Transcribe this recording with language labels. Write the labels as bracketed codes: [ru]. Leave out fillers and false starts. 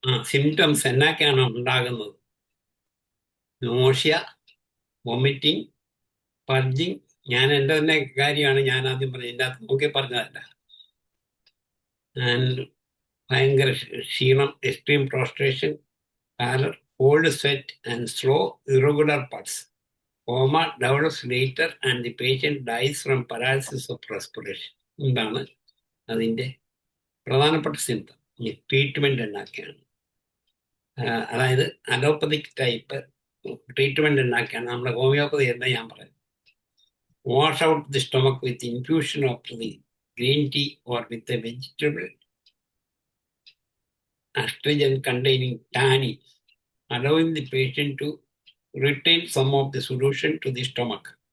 [ml] Symptoms എന്നൊക്കെയാണ് ഉണ്ടാകുന്നത്? നോഷ്യ, vomiting, പർജിങ്. ഞാൻ എൻ്റെ തന്നെ കാര്യമാണ് ഞാൻ ആദ്യം പറഞ്ഞത്, എൻ്റെ അകത്ത് നോക്കി പറഞ്ഞതല്ല. [en] and [ml] ഭയങ്കര ക്ഷീണം, [en] Extreme prostration, pallor, cold sweat, and slow, irregular pulse. Coma develops later and the patient dies from paralysis of respiration. [ml] എന്താണ് അതിൻ്റെ പ്രധാനപ്പെട്ട സിംറ്റം? ഈ ട്രീറ്റ്മെന്റ് ഉണ്ടാക്കിയാണ്. അതായത് അലോപ്പതിക് ടൈപ്പ് ട്രീറ്റ്മെന്റ് ഉണ്ടാക്കിയാണ്. നമ്മുടെ ഹോമിയോപ്പതി എന്താ ഞാൻ പറയുന്നത്? [en] Wash out the stomach with infusion of the green tea or with a vegetable astringent containing tannin, allowing the patient to retain some of the solution to the stomach.